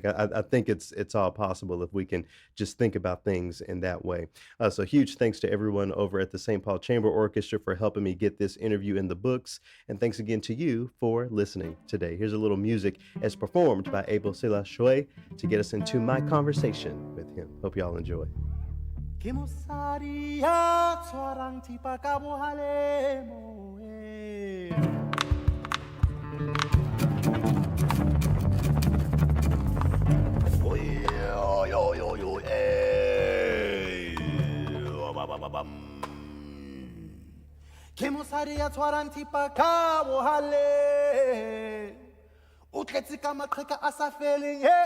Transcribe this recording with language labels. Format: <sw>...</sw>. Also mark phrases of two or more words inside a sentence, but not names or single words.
<en>I think it's all possible if we can just think about things in that way. So huge thanks to everyone over at the St. Paul Chamber Orchestra for helping me get this interview in the books. And thanks again to you for listening today. Here's a little music as performed by Abel Selaocoe to get us into my conversation with him. Hope y'all enjoy.</en> <st>Ke mosadi ya tshwarang thipa ka bohalemo Ke mosadi ya tshwarang thipa ka bohale o tletse ka maqheka a sa feleng</st>